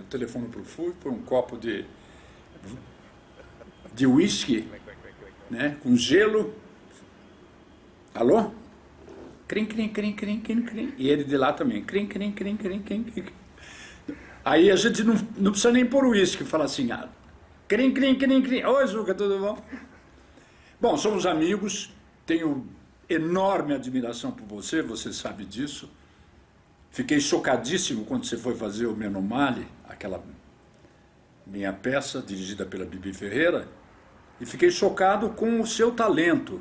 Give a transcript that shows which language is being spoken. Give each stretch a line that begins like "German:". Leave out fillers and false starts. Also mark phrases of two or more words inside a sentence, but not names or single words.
Portuguese: Eu telefono para o Fúvio por um copo de uísque, né? Com gelo. Alô? Crim, crim, crim, crim, crim, crim. E ele de lá também. Crim, crim, crim, crim, crim, crim. Aí a gente não precisa nem pôr uísque, fala assim, crim, crim, crim, crim. Oi, Zuca, tudo bom? Bom, somos amigos, tenho enorme admiração por você, você sabe disso. Fiquei chocadíssimo quando você foi fazer o Menomale, aquela minha peça dirigida pela Bibi Ferreira, e fiquei chocado com o seu talento.